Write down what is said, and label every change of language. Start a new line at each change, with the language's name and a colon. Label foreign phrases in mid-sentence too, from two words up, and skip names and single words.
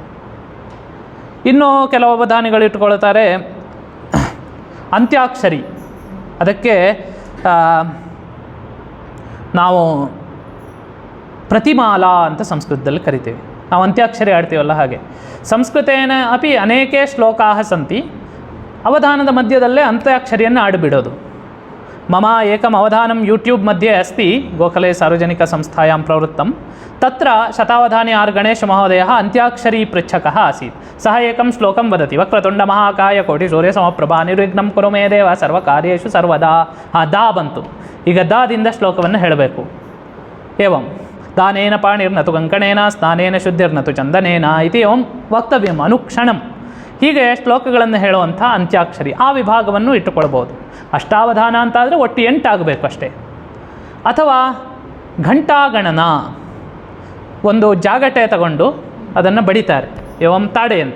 Kannada: ಇನ್ನು ಕೆಲವು ಅವಧಾನಿಗಳು ಇಟ್ಕೊಳ್ತಾರೆ ಅಂತ್ಯಾಕ್ಷರಿ. ಅದಕ್ಕೆ ನಾವು ಪ್ರತಿಮಾಲಾ ಅಂತ ಸಂಸ್ಕೃತದಲ್ಲಿ ಕರಿತೀವಿ. ನಾವು ಅಂತ್ಯಾಕ್ಷರಿ ಆಡ್ತೀವಲ್ಲ ಹಾಗೆ.
Sanskrit: संस्कृतेन अपि अनेके श्लोकाः सन्ति.
Kannada: ಅವಧಾನದ ಮಧ್ಯದಲ್ಲೇ ಅಂತ್ಯಾಕ್ಷರಿಯನ್ನು ಆಡಿಬಿಡೋದು.
Sanskrit: मम एकम् अवधानं यूट्यूब् मध्ये अस्ति, गोखले सार्वजनिकसंस्थायां प्रवृत्तं। तत्र शतावधानी आर् गणेशमहोदयः अन्त्याक्षरी पृच्छकः आसीत्। सः एकं श्लोकं वदति, वक्रतुण्डमहाकाय कोटिसूर्यसमप्रभा निर्विघ्नं कुरु मे देव सर्वकार्येषु सर्वदा।
Kannada: दा ಬಂತು, ಈಗ ದಾದಿಂದ ಶ್ಲೋಕವನ್ನು ಹೇಳಬೇಕು.
Sanskrit: एवं दानेन पाणिर्नतु कङ्कणेन स्नानेन शुद्धिर्नतु चन्दनेन इति एवं वक्तव्यं अनुक्षणं.
Kannada: ಹೀಗೆ ಶ್ಲೋಕಗಳನ್ನು ಹೇಳುವಂಥ ಅಂತ್ಯಾಕ್ಷರಿ ಆ ವಿಭಾಗವನ್ನು ಇಟ್ಟುಕೊಳ್ಬೋದು. ಅಷ್ಟಾವಧಾನ ಅಂತಾದರೆ ಒಟ್ಟು 8 ಆಗಬೇಕು ಅಷ್ಟೇ. ಅಥವಾ ಘಂಟಾಗಣನ, ಒಂದು ಜಾಗಟೆ ತಗೊಂಡು ಅದನ್ನು ಬಡಿತಾರೆ,
Sanskrit: एवं ताडे
Kannada: ಅಂತ.